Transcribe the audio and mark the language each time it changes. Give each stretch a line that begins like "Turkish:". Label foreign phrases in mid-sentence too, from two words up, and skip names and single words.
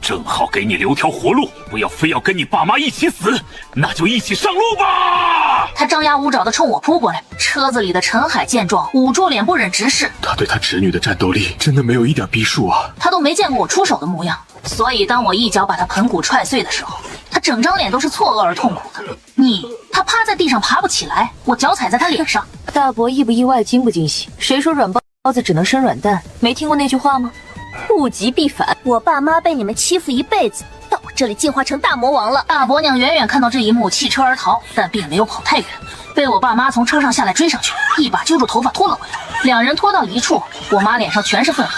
Chinese: 正好給你留條活路，不要非要跟你爸媽一起死，那就一起上路吧。他張牙舞爪地衝我撲過來。車子裡的陳海見狀，捂住臉不忍直視。他對他侄女的戰鬥力真的沒有一點逼數啊！他都沒見過我出手的模樣，所以當我一腳把他盆骨踹碎的時候，他整張臉都是錯愕而痛苦的。他趴在地上爬不起来，我脚踩在他臉上。大伯意不意外，驚不驚喜？誰說軟包子只能生軟蛋？沒聽過那句話嗎？物極必反。我爸媽被你們欺負一輩子，到我這裡進化成大魔王了。大伯娘遠遠看到這一幕，棄車而逃，但並沒有跑太遠，被我爸媽從車上下來追上去，一把揪住頭髮拖了回來。2人拖到一處，我媽臉上全是憤恨。